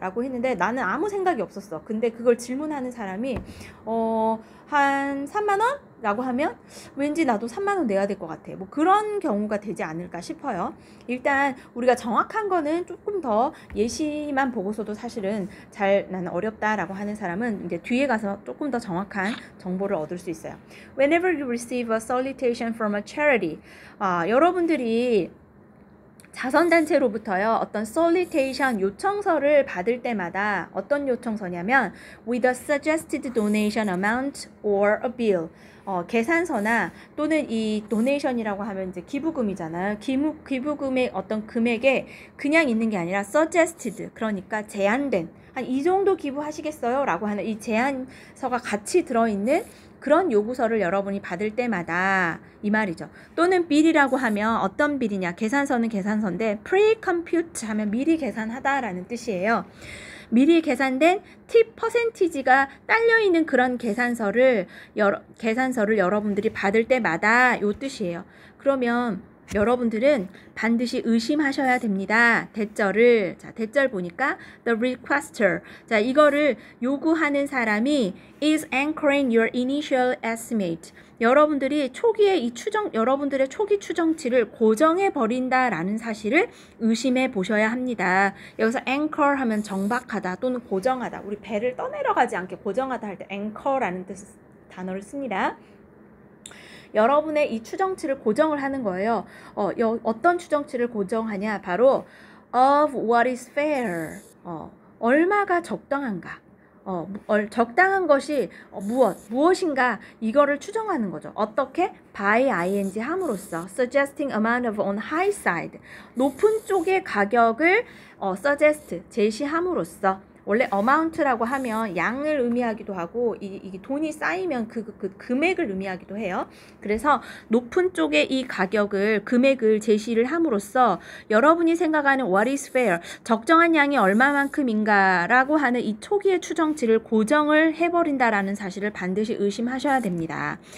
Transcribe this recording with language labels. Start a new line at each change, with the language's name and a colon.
Korean: 라고 했는데 나는 아무 생각이 없었어. 근데 그걸 질문하는 사람이 한 3만 원? 라고 하면 왠지 나도 3만 원 내야 될 것 같아. 뭐 그런 경우가 되지 않을까 싶어요. 일단 우리가 정확한 거는 조금 더 예시만 보고서도 사실은 나는 어렵다라고 하는 사람은 이제 뒤에 가서 조금 더 정확한 정보를 얻을 수 있어요.
English: Whenever you receive a solicitation from a charity,
Korean: 여러분들이 자선단체로부터요, 어떤
English: solicitation
Korean: 요청서를 받을 때마다 어떤 요청서냐면
English: with a suggested donation amount or a bill,
Korean: 계산서나 또는 이
English: donation
Korean: 이라고 하면 이제 기부금이잖아요. 기부금의 어떤 금액에 그냥 있는 게 아니라 suggested, 그러니까 제한된, 한 이 정도 기부하시겠어요? 라고 하는 이 제안서가 같이 들어있는 그런 요구서를 여러분이 받을 때마다 이 말이죠. 또는 bill이라고 하면 어떤 bill이냐, 계산서는 계산서인데 pre-compute 하면 미리 계산하다라는 뜻이에요. 미리 계산된 팁 퍼센티지가 딸려있는 그런 계산서를 여러분들이 받을 때마다 요 뜻이에요. 그러면 여러분들은 반드시 의심하셔야 됩니다. 대절을. 자, 대절 보니까
English: the requester.
Korean: 자, 이거를 요구하는 사람이
English: is anchoring your initial estimate.
Korean: 여러분들이 초기에 여러분들의 초기 추정치를 고정해 버린다라는 사실을 의심해 보셔야 합니다. 여기서 anchor 하면 정박하다 또는 고정하다. 우리 배를 떠내려가지 않게 고정하다 할 때 anchor라는 단어를 씁니다. 여러분의 이 추정치를 고정을 하는 거예요. 어떤 추정치를 고정하냐?
English: 바로 of what is fair.
Korean: 얼마가 적당한가? 적당한 것이 무엇인가? 이거를 추정하는 거죠. 어떻게?
English: by ing
Korean: 함으로써
English: suggesting amount of on high side.
Korean: 높은 쪽의 가격을 suggest 제시함으로써, 원래 amount라고 하면 양을 의미하기도 하고 이게 돈이 쌓이면 그 금액을 의미하기도 해요. 그래서 높은 쪽의 이 금액을 제시를 함으로써 여러분이 생각하는
English: what is fair,
Korean: 적정한 양이 얼마만큼인가 라고 하는 이 초기의 추정치를 고정을 해버린다라는 사실을 반드시 의심하셔야 됩니다.